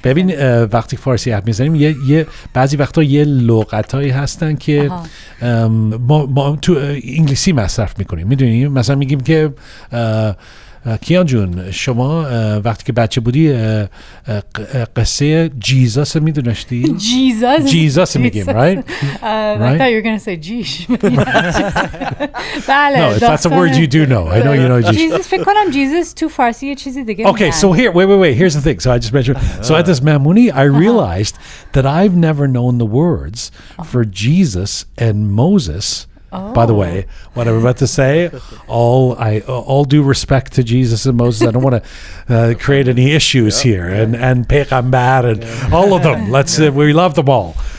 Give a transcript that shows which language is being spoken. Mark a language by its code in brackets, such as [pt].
[fa] ببین وقتی فارسی حرف میزنیم یه بعضی وقتا یه لغتایی هستن که ما تو انگلیسی مصرف میکنیم. میدونی مثلا میگیم که کیان جون شما وقتی که بچه بودی قصه جیزاس میدونستی؟ جیزاس میگیم [en] right? I thought you were going to say جیش. [fa] بله. [en] No, that's a word you do know. I know you know جیش. [fa] Jesus فکر کنم Jesus تو فارسی یه چیزی دیگه [en] Okay, so here, wait. Here's the thing. So I just mentioned. So at this Mahmouni, I realized that I've never known the words for Jesus and Moses. By the way, what I'm about to say, all due respect to Jesus and Moses. I don't want to create any issues here, and Peygamber and all of them. We love them all.